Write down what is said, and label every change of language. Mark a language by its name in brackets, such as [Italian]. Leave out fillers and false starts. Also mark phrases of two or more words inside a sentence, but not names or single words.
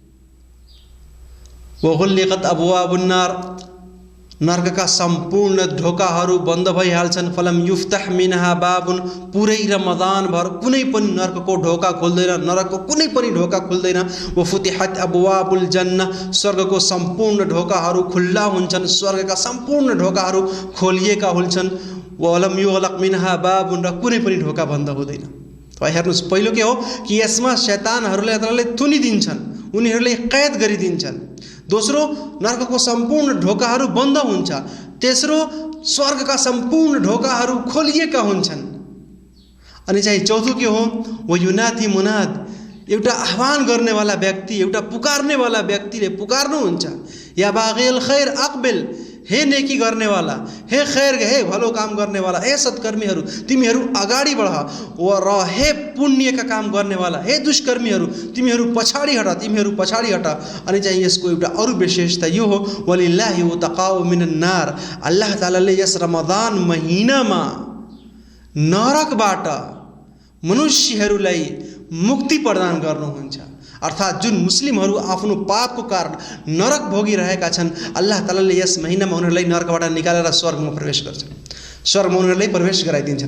[Arabic] وغلقت أبواب النار, [Nepali] नर्कका सम्पूर्ण ढोकाहरू बन्द भइहाल्छन्। [Arabic] فلم يفتح منها باب, [Nepali] पुरै रमदानभर कुनै पनि नर्कको ढोका खुल्दैन, नरकको कुनै पनि ढोका खुल्दैन। [Arabic] وفتحت أبواب الجنة, [Nepali] स्वर्गको सम्पूर्ण ढोकाहरू खुल्ला हुन्छन्, स्वर्गका सम्पूर्ण ढोकाहरू खोलिएका हुन्छन्। [Arabic] ولم يغلق منها باب, [Nepali] र कुनै पनि ढोका बन्द हुँदैन। हेर्नुहोस्, पहिलो के हो कि यसमा शैतानहरूले अल्लाहले थुनिदिन्छन्, उनीहरूले कैद गरिदिन्छन्। दोस्रो, नर्कको सम्पूर्ण ढोकाहरू बन्द हुन्छ। तेस्रो, स्वर्गका सम्पूर्ण ढोकाहरू खोलिएका हुन्छन्। अनि चाहिँ चौथो के हो, [Arabic] وينادي مناد, [Nepali] एउटा आह्वान गर्नेवाला व्यक्ति, एउटा पुकार्नेवाला व्यक्तिले पुकार्नुहुन्छ, [Arabic] يا باغي الخير أقبل, [Nepali] हे नेकी गर्नेवाला, हे खैर, हे भलो काम गर्नेवाला, हे सत्कर्मीहरू तिमीहरू अगाडि बढ। र हे पुण्यका काम गर्नेवाला, हे दुष्कर्मीहरू तिमीहरू पछाडि हट, तिमीहरू पछाडि हट। अनि चाहिँ यसको एउटा अरू विशेषता यो हो, [Arabic] ولله عتقاء من النار, [Nepali] अल्लाह तालाले यस रमदान महिनामा नरकबाट मनुष्यहरूलाई मुक्ति प्रदान गर्नुहुन्छ। अर्थात् जुन मुस्लिमहरू आफ्नो पापको कारण नरक भोगिरहेका छन्, अल्लाह तालाले यस महिनामा उनीहरूलाई नरकबाट निकालेर स्वर्गमा प्रवेश गर्छन्, स्वर्गमा उनीहरूलाई प्रवेश गराइदिन्छन्।